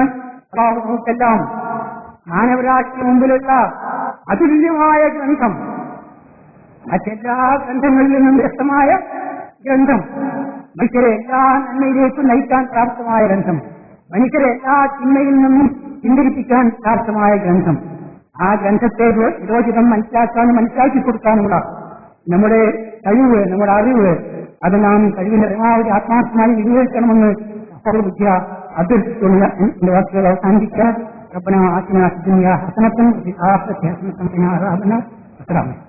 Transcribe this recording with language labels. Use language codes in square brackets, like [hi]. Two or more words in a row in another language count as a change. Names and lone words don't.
[ml] നമുക്കെല്ലാം മാനവരാശിക്ക് മുമ്പിലുള്ള അതുല്യമായ ഗ്രന്ഥം, മറ്റെല്ലാ ഗ്രന്ഥങ്ങളിൽ നിന്നും വ്യക്തമായ ഗ്രന്ഥം, മനുഷ്യരെ എല്ലാ നന്മയിലേക്കും നയിക്കാൻ പ്രാപ്തമായ ഗ്രന്ഥം, മനുഷ്യരെ എല്ലാ ചിന്മയിൽ നിന്നും ചിന്തിപ്പിക്കാൻ പ്രാപ്തമായ ഗ്രന്ഥം. ആ ഗ്രന്ഥത്തെ വിരോചിതം മനസ്സിലാക്കി കൊടുക്കാനുള്ള നമ്മുടെ കഴിവ്, നമ്മുടെ അറിവ്, അത് നാം കഴിവിന്റെ പരമാവധി ആത്മാർത്ഥമായി വിനിയോഗിക്കണമെന്ന് സർവ്വബുദ്ധിയ അഭ്യർത്ഥിച്ചുള്ള എന്റെ വാക്കുകൾ അവസാനിപ്പിക്കാൻ. [ar] ربنا آتنا في الدنيا حسنة وفي الآخرة حسنة وقنا عذاب النار.